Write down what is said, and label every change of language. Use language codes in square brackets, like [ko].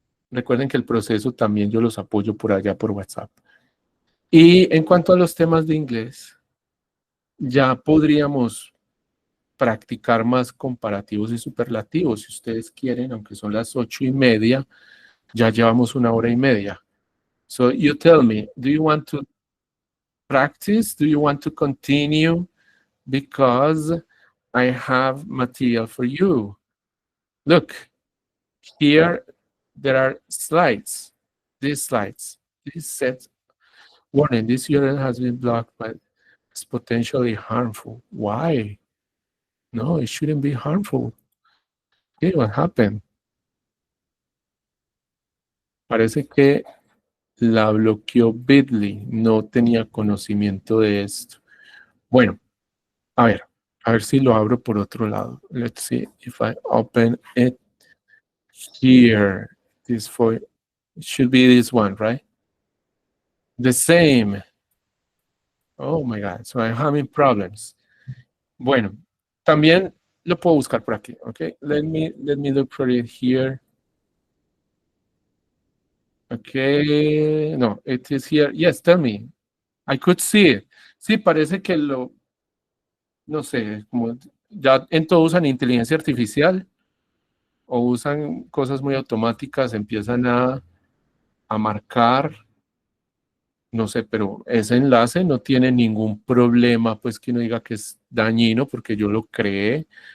[es] Recuerden que el proceso también yo los apoyo por allá por WhatsApp. Y en cuanto a los temas de inglés, ya podríamos practicar más comparativos y superlativos, si ustedes quieren, aunque son las 8:30, ya llevamos 1 hora y media. [en] So you tell me, do you want to practice? Do you want to continue? Because I have material for you. Look, here there are slides. These slides. This says, warning, this URL has been blocked, but it's potentially harmful. Why? No, it shouldn't be harmful. Okay, what happened? [es] Parece que la bloqueó Bitly. No tenía conocimiento de esto. Bueno, a ver si lo abro por otro lado. [en] Let's see if I open it here. This for it should be this one, right? The same. Oh my God, so I'm having problems. [es] Bueno, también lo puedo buscar por aquí, okay? [en] Let me look for it here. Okay, no, it is here. Yes, tell me. I could see it. [es] Sí, parece que no sé, como ya en todo usan inteligencia artificial o usan cosas muy automáticas, empiezan a marcar, no sé, pero ese enlace no tiene ningún problema, pues que no diga que es dañino porque yo lo creé.